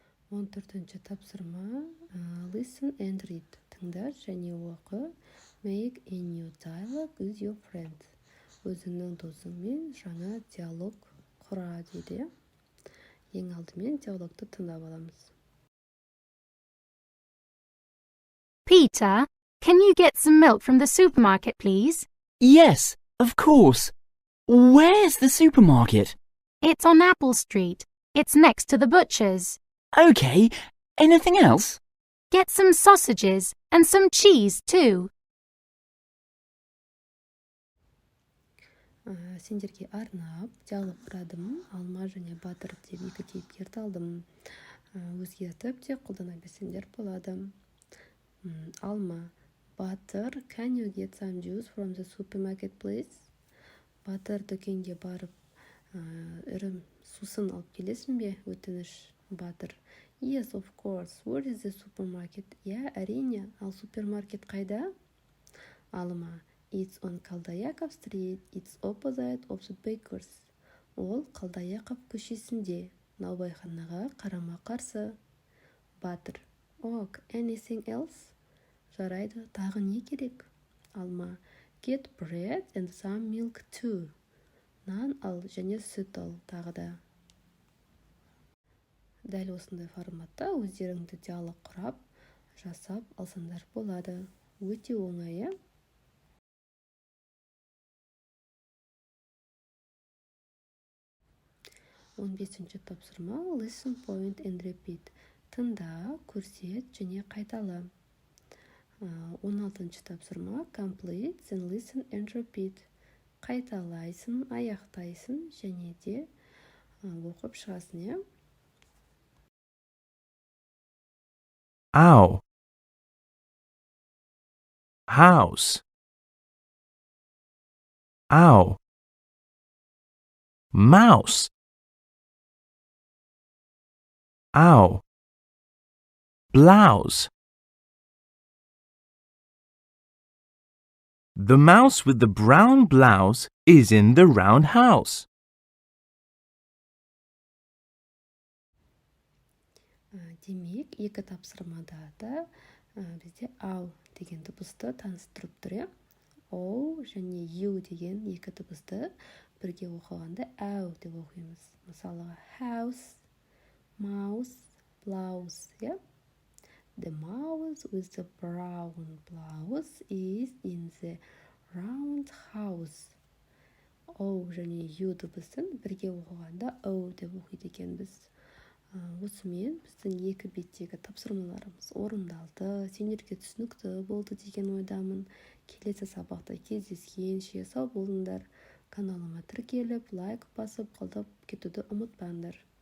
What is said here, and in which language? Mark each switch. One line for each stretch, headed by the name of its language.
Kazakh: 14-ші тапсырма
English: Listen and read.
Kazakh: Тыңда және оқы.
English: Make a new dialogue with your friend.
Kazakh: Өзіңнің досыңмен жаңа диалог құра дейді. Ең алдымен диалогты тыңдап аламыз.
English: Peter, can you get some milk from the supermarket, please? Yes, of course. Where's the supermarket? It's on Apple Street. It's next to the butcher's. Okay, anything else? Get some sausages and some cheese too.
Kazakh: Сендерге арнап диалог құрадым. Алма және Батыр деп екі кейіпкерді алдым. Өзгертіп те қолдана берсеңдер болады.
English: Алма: Батыр, can you get some juice from the supermarket, please?
Kazakh: Батыр, дүкенге барып, ірім сусын алып келесің бе? Өтініш.
English: Батыр: Yes, of course. Where is the supermarket?
Kazakh: Әрине. Ал супермаркет қайда?
English: Алма: It's on Kaldaяков Street. It's opposite of the bakers.
Kazakh: Ол Қалдаяқов көшесінде, наубайханаға қарама қарсы.
English: Батыр: Ok, anything else?
Kazakh: Жарайды, тағы не керек?
English: Алма: Get bread and some milk too.
Kazakh: Нан ал және сүт ал тағы да. Дәл осындай форматта өздеріңді диалог құрап, жасап алсаңдар болады. Өте оңай. 15-ші тапсырма
English: Listen, point and repeat.
Kazakh: Тыңда, көрсет және қайтала. 16-ші тапсырма
English: Complete, then listen and repeat.
Kazakh: Қайталайсың, аяқтайсың және де оқып шығасың. Ow.
English: House. Ow. Mouse. Ow. Blouse. The mouse with the brown blouse is in the round house.
Kazakh: Демек, екі тапсырмада да бізде ау деген дыбысты таныстырып тұр. Оу және ю деген екі дыбысты бірге оқығанда әу деп оқимыз. Мысалы,
English: house, mouse, blouse. The mouse with the brown blouse is in the round house.
Kazakh: Оу және ю дыбысын бірге оқығанда оу деп оқиды екенбіз. Осымен біздің екі беттегі тапсырмаларымыз орындалды. Сендерге түсінікті болды деген ойдамын. Келесі сабақта кездескенше сау болыңдар. Каналыма тіркеліп, лайк басып, қолдап кетуді ұмытпаңдар.